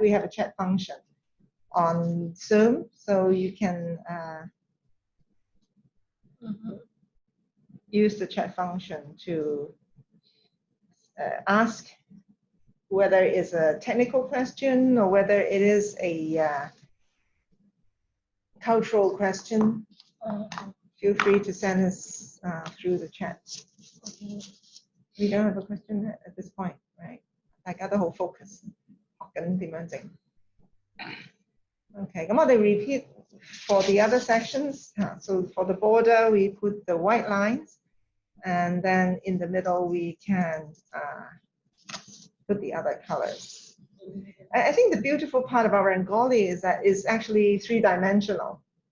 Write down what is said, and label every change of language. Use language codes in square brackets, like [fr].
[en] We have a chat function on Zoom, so you can use the chat function to ask whether it's a technical question or whether it is a cultural question. Feel free to send us through the chat. We don't have a question at this point, right? [yue] 大家都好 focus 學緊點樣整。 [en] Okay, [yue] 咁我哋 [en] repeat for the other sections. So for the border, we put the white lines, and then in the middle we can put the other colors. I think the beautiful part about Rangoli is that it's actually three-dimensional.